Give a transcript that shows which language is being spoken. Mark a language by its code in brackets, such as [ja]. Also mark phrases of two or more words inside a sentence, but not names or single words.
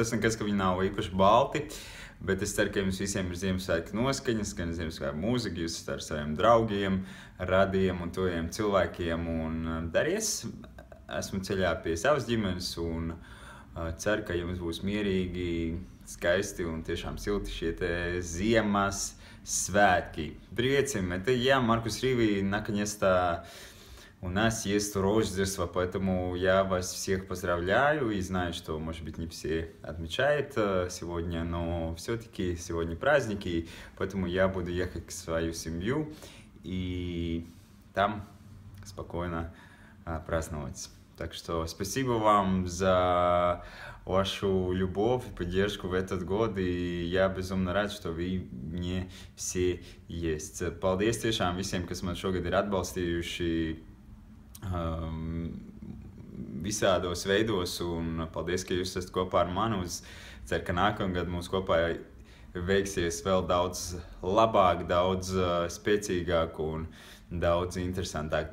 [lv] Tas nekas, ka viņi nav īpaši balti, bet es ceru, ka jums visiem ir Ziemassvētku noskaņas, gan Ziemassvētku mūzika, jūs esat ar saviem draugiem, radiem un tojiem cilvēkiem. Un daries, esmu ceļā pie savas ģimenes un ceru, ka jums būs mierīgi, skaisti un tiešām silti šie ziemas svētki. [ru] Привет всем, это я, Маркус Риви, наконец-то у нас есть Рождество, поэтому я вас всех поздравляю и знаю, что, может быть, не все отмечают сегодня, но все-таки сегодня праздники, поэтому я буду ехать к свою семью и там спокойно праздновать. Так что спасибо вам за вашу любовь и поддержку в этот год, и я безумно рад, что вы мне все есть. [lv] Paldies tiešām visiem, kas man šogad ir atbalstījuši visādos veidos, un paldies, ka jūs esat kopā ar mani. Es ceru, ka nākamgad mums kopā veiksies vēl daudz labāk, daudz spēcīgāk un daudz interesantāk.